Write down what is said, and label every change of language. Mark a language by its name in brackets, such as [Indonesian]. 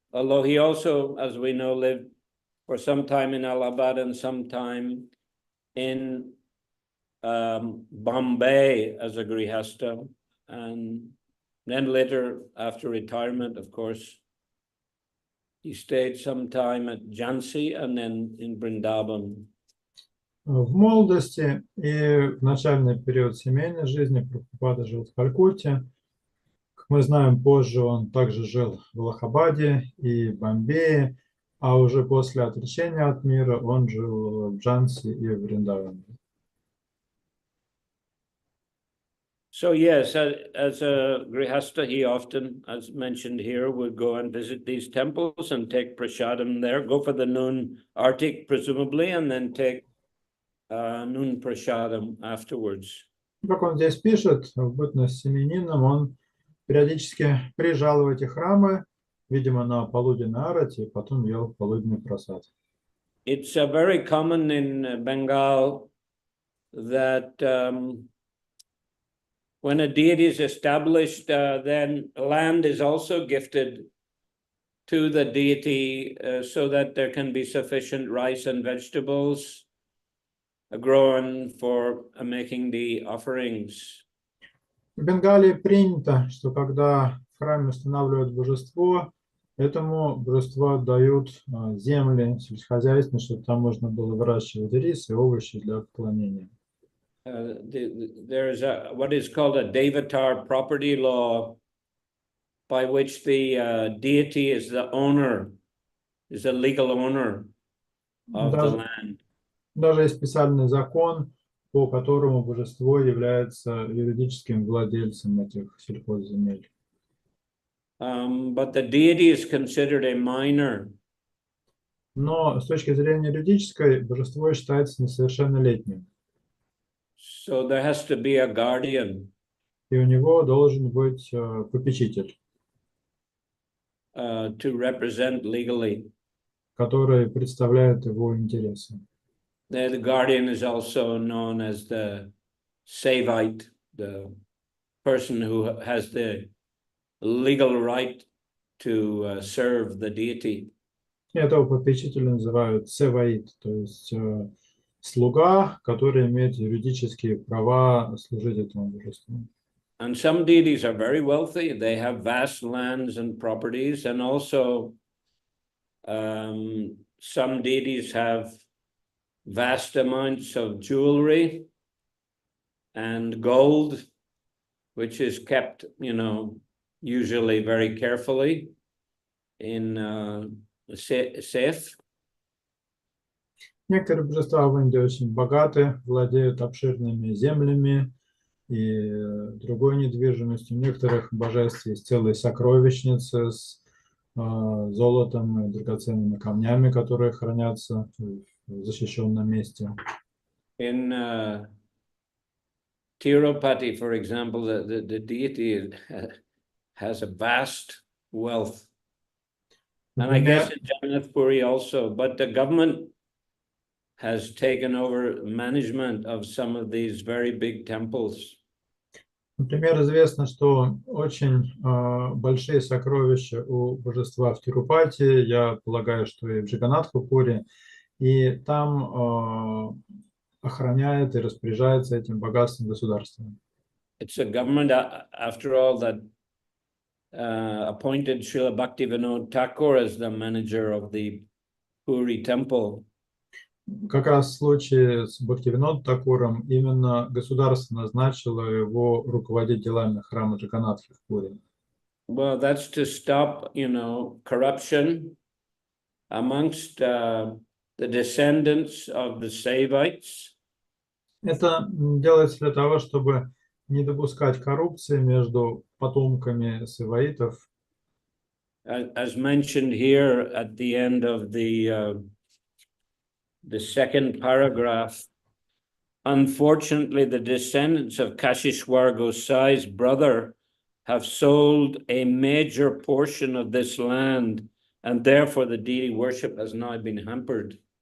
[English] Although he also, as we know, lived for some time in Allahabad and some time in Bombay as a grihastha, and then later, after retirement, of course, he stayed some time at Jhansi and then in Vrindavan. [Russian] В молодости и в начальный период семейной жизни Прабхупада жил в Калькутте. Как мы знаем, позже он также жил в Аллахабаде и Бомбее, а уже после отречения от мира он жил в Джанси и в Вриндаване. [English] So yes, as a grihastha, he often, as mentioned here, would go and visit these temples and take prasadam there, go for the noon artik presumably, and then take noon prasadam afterwards. [Russian] Как он здесь пишет, в бытность семенином он периодически приезжал в эти храмы, видимо, на полуденный арати, и потом ел полуденный прасад. [English] It's very common in Bengal that when a deity is established, then land is also gifted to the deity so that there can be sufficient rice and vegetables grown for making the offerings. [Russian] В Бенгалии принято, что когда в храме устанавливают божество, этому божеству отдают земли сельскохозяйственные, чтобы там можно было выращивать рис и овощи для поклонения. [English] There is what is called a Devatar property law, by which the deity is the owner, is the legal owner of the land. [Russian] Даже есть специальный закон, по которому божество является юридическим владельцем этих сельхозземель. [English] But the deity is considered a minor. [Russian] Но с точки зрения юридической, божество считается несовершеннолетним. [English] So there has to be a guardian. [Russian] И у него должен быть попечитель, [English] To represent legally. [Russian] который представляет его интересы. [English] The guardian is also known as the Sevite, the person who has the legal right to serve the deity. [Russian] Этого попечителя называют севаит, то есть слуга, который имеет юридические права служить этому божеству. [English] And some deities are very wealthy. They have vast lands and properties, and also some deities have vast amounts of jewelry and gold, which is kept, usually very carefully in safe. [Russian] Некоторые божества в Индии очень богаты, владеют обширными землями и другой недвижимостью. У некоторых божеств есть целые сокровищницы с золотом и драгоценными камнями, которые хранятся в защищенном месте. [English] In Tirupati, for example, the deity has a vast wealth. And I guess in Jagannath Puri also, but the government has taken over management of some of these very big temples. [Russian] Например, известно, что очень большие сокровища у божества в Тирупати, я полагаю, что и в Джаганнатхапуре, и там охраняет и распоряжается этим богатством государственным. [English] It's a government, after all, that appointed Srila Bhaktivinoda Thakur as the manager of the Puri temple. [Russian] Как раз в случае с Бхактивинод Такуром именно государство назначило его руководить делами храма Джаганатхи в Пури. [English] Well, that's to stop, corruption amongst the descendants of the Saivites. [Russian] Это делается для того, чтобы не допускать коррупции между потомками саваитов. [English] As mentioned here at the end of the second paragraph, unfortunately, the descendants of Kashishwar Gosai's brother have sold a major portion of this land, and therefore the deity worship has now been hampered.